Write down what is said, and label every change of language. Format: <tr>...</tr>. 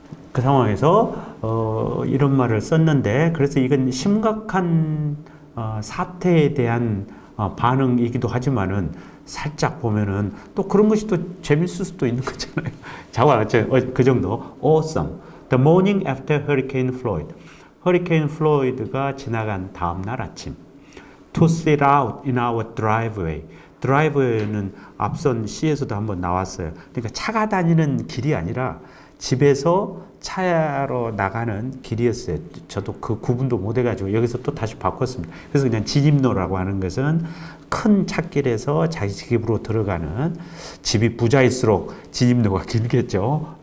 <ko>그 상황에서 이런 말을 썼는데, 그래서 이건 심각한 사태에 대한 반응이기도 하지만은 살짝 보면은 또 그런 것이 또 재밌을 수도 있는 거잖아요. 자와 그 정도.</ko> <en>Awesome. The morning after Hurricane Floyd.</en> <ko>Hurricane Floyd가 지나간 다음 날 아침.</ko> <en>To sit out in our driveway.</en> <ko>드라이브웨이는 앞선 시에서도 한번 나왔어요. 그러니까 차가 다니는 길이 아니라 집에서 차로 나가는 길이었어요. 저도 그 구분도 못 해가지고 여기서 또 다시 바꿨습니다. 그래서 그냥 진입로라고 하는 것은 큰 찻길에서 자기 집으로 들어가는, 집이 부자일수록 진입로가 길겠죠.</ko>